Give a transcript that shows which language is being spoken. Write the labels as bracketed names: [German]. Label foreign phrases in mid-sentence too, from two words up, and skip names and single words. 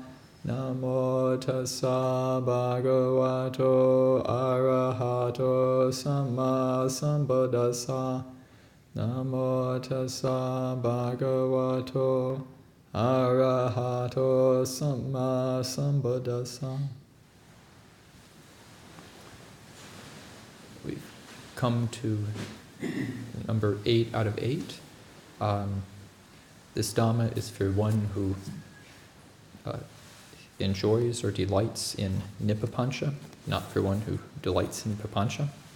[Pali] Namo tassa bhagavato arahato samma sambuddhassa. Namo tassa bhagavato arahato samma sambuddhassa. [English] We've come to number 8 out of 8. This Dhamma is for one who enjoys or delights in Nippapancha, not for one who delights in Papancha.